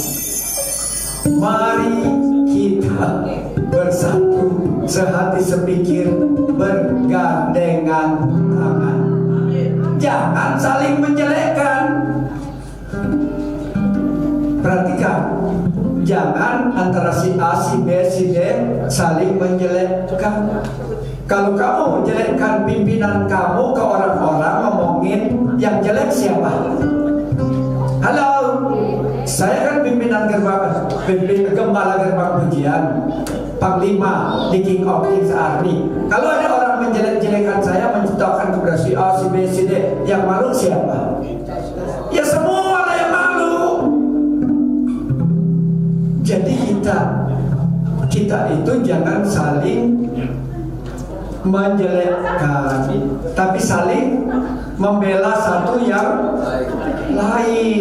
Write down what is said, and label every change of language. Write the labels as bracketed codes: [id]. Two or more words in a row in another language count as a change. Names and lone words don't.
[id] Mari kita bersatu, sehati sepikir, bergandengan tangan. Jangan saling menjelekkan. Perhatikan, jangan antara si A, si B, si D saling menjelekkan. Kalau kamu menjelekkan pimpinan kamu ke orang-orang, ngomongin yang jelek siapa? Halo, saya kan pimpinan gembala gerbang pujian, panglima di King of Kings Army. Kalau ada orang menjelek-jelekan saya, menciptakan kepada si A, si B, si D, yang malu siapa? Ya semua lah yang malu. Jadi kita itu jangan saling menjelekkan, tapi saling membela satu yang lain.